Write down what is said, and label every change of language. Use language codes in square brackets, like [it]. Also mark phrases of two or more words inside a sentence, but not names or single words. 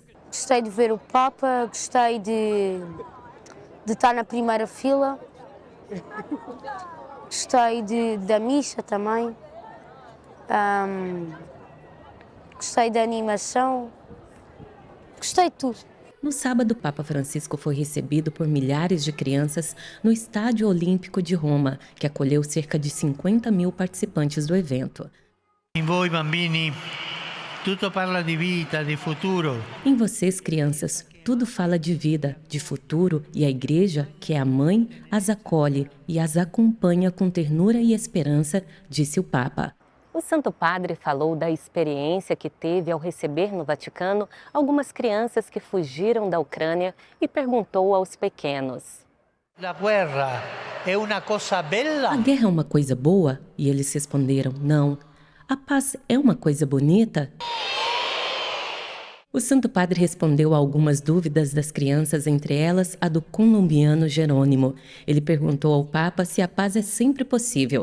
[pt] Gostei de ver o Papa, gostei de estar na primeira fila, gostei da missa também, gostei da animação, gostei de tudo. No sábado, o Papa Francisco foi recebido por milhares de crianças no Estádio Olímpico de Roma, que acolheu cerca de 50 mil participantes do evento. [it] In voi bambini tutto parla di vita, di futuro. [pt] Em vocês, crianças, tudo fala de vida, de futuro, e a Igreja, que é a mãe, as acolhe e as acompanha com ternura e esperança, disse o Papa. O Santo Padre falou da experiência que teve ao receber no Vaticano algumas crianças que fugiram da Ucrânia e perguntou aos pequenos: [it] La guerra è una cosa bella? [pt] A guerra é uma coisa boa? E eles responderam: não. A paz é uma coisa bonita? O Santo Padre respondeu a algumas dúvidas das crianças, entre elas a do colombiano Jerônimo. Ele perguntou ao Papa se a paz é sempre possível.